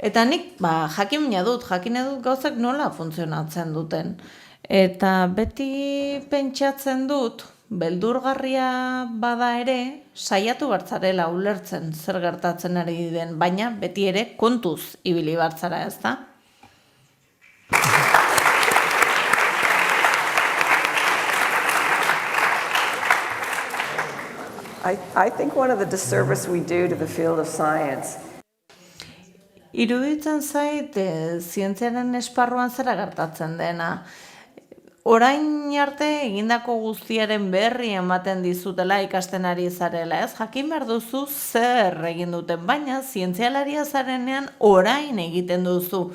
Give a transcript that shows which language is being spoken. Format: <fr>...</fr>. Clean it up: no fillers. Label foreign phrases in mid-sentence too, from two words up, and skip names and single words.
<eu>Eta nik, jakina dut gauzak nola funtzionatzen duten. Eta beti pentsatzen dut, beldurgarria bada ere, saiatu bartzarela ulertzen zer gertatzen ari den, baina beti ere kontuz ibili bartzara, ez da?</eu> <en>I think one of the disservice we do to the field of science.</en> <eu>Iruditzen zait, zientziaren esparruan zera gertatzen dena. Orain arte egindako guztiaren berri ematen dizutela ikasten ari zarela, ez? Jakin behar duzu zer egin duten, baina zientzialaria zarenean orain egiten duzu.</eu>